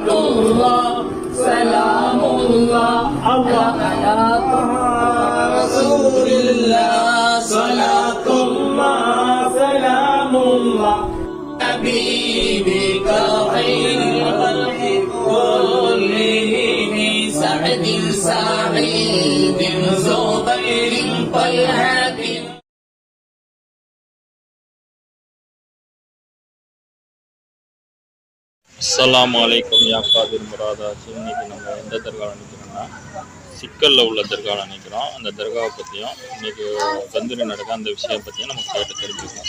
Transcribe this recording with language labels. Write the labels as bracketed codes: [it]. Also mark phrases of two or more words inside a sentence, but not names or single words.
[ar] الله سلام الله على رسول الله صلاة الله سلام الله حبيبك خير الخلق كلهم سعد سعيد زبير طلحة السلام عليكم يا قادر முராதாஜி. [ta] இன்னைக்கு நம்ம எந்த தர்காவில் நிற்கிறோம்னா சிக்கலில் உள்ள தர்காவில் நிற்கிறோம். அந்த தர்காவை பற்றியும் இன்னைக்கு தந்தூரி நடக்க அந்த விஷயம் பற்றியும் நம்ம கேட்டு தெரிஞ்சுக்கலாம்.